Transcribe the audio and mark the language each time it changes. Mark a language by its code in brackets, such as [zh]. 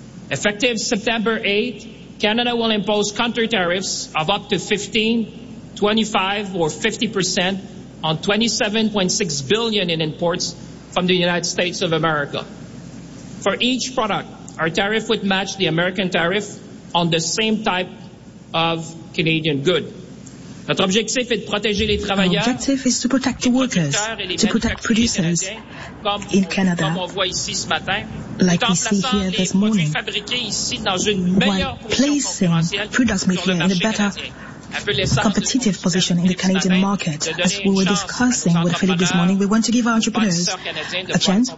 [en] Effective September 8th, Canada will impose counter tariffs of up to 15, 25, or 50% on $27.6 billion in imports from the United States of America. For each product, our tariff would match the American tariff on the same type of Canadian good. [fr] Notre objectif est de protéger les travailleurs. [en] Our objective is to protect the workers, to protect producers in Canada, like we see here this morning, while placing products made here in a better competitive position in the Canadian market. As we were discussing with Philippe this morning, we want to give our entrepreneurs a chance.